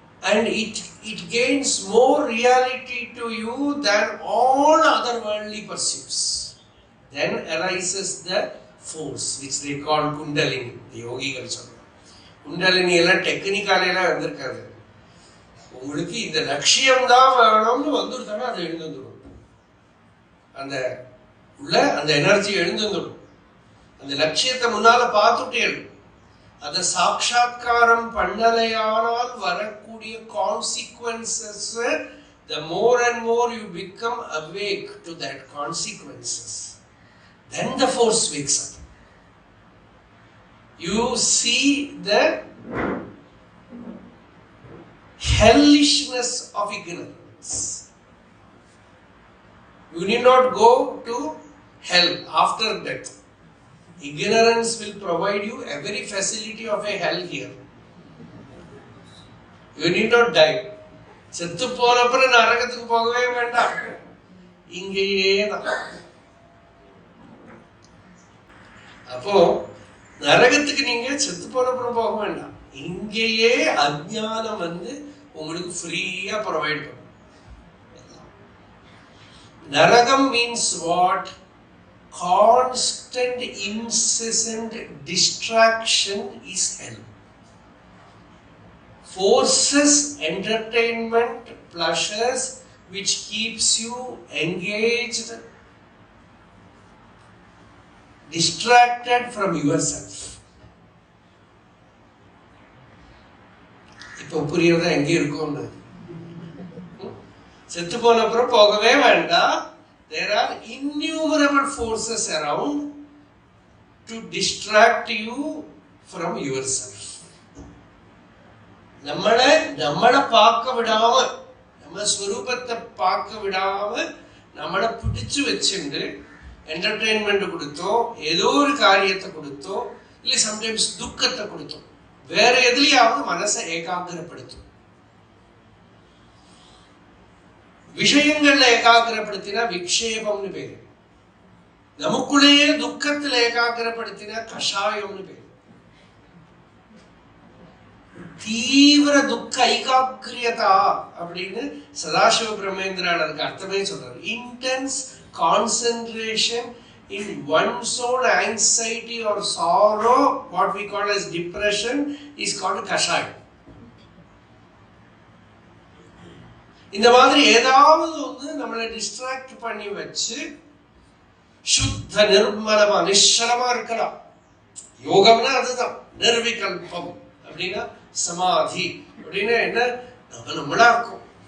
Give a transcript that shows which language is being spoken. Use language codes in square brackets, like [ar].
[en] And it gains more reality to you than all other worldly pursuits. Then arises the force which they call Kundalini. The yogigal [ta] சொல்றாங்க. குண்டலினி எல்லாம் டெக்னிக்கால எல்லாம் வந்திருக்காது. உங்களுக்கு இந்த லட்சியம் தான் வேணும்னு வந்துருத்தானே அது எழுந்துடும். அந்த உள்ள அந்த எனர்ஜி எழுந்துடும். அந்த லட்சியத்தை முன்னால பார்த்துட்டே இருக்கும். அதை சாட்சாத்காரம் பண்ணலையானால் வரக்கூடிய [en] Consequences, the more and more you become awake to that consequences, then the force wakes up. You see the hellishness of ignorance. You need not go to hell after death. Ignorance will provide you every facility of a hell here. You need not die. [ta] செத்து போனப்புறம் நரகத்துக்கு போகவே வேண்டாம், இங்கேயே தான். அப்போ நரகத்துக்கு நீங்க செத்து போனப்புறம் போக வேண்டாம், இங்கேயே அஜ்ஞானம் உங்களுக்கு ஃப்ரீயா ப்ரொவைட் பண்ணும். [en] நரகம் means what? Constant, incessant distraction is hell. Forces, entertainment, pleasures which keeps you engaged, distracted from yourself. [ta] இப்போ புரியுறதா எங்கே இருக்கோம்னு? செத்து போன அப்புறம் போகவே வேண்டாம். [en] There are innumerable forces around to distract you from yourself. [ta] நம்மளை பார்க்க விடாம, நம்ம ஸ்வரூபத்தை பார்க்க விடாம நம்மளை பிடிச்சு வச்சுண்டு என்டர்டெயின்மெண்ட் கொடுத்தோம், ஏதோ ஒரு காரியத்தை கொடுத்தோம், இல்லை சம்டைம்ஸ் துக்கத்தை கொடுத்தோம், வேற எதுலயாவது மனசை ஏகாகிரப்படுத்தும். விஷயங்கள்ல ஏகாகிரப்படுத்தினா விக்ஷேபம்னு பேரு, நமக்குள்ளேயே துக்கத்துல ஏகாகிரப்படுத்தினா கஷாயம்னு பேரு. தீவிர துக்க ஐகாக்கிரியதா அப்படின்னு சதாசிவ பிரம்மேந்திரால் அதுக்கு அர்த்தமே சொல்றாரு. [en] Intense concentration in one's own anxiety or sorrow, what we call as depression, is called kashayam. [ta] இந்த மாதிரி ஏதாவது வந்து நம்மளை டிஸ்ட்ராக்ட் பண்ணி வச்சு சுத்த நிர்மலமா நிശ്ചலமா இருக்கலாம். யோகம்னா அதுதான். நிர்விகல்பம் அப்படின்னா சமாதி அப்படின்னா என்ன, நம்மளா இருக்கும்.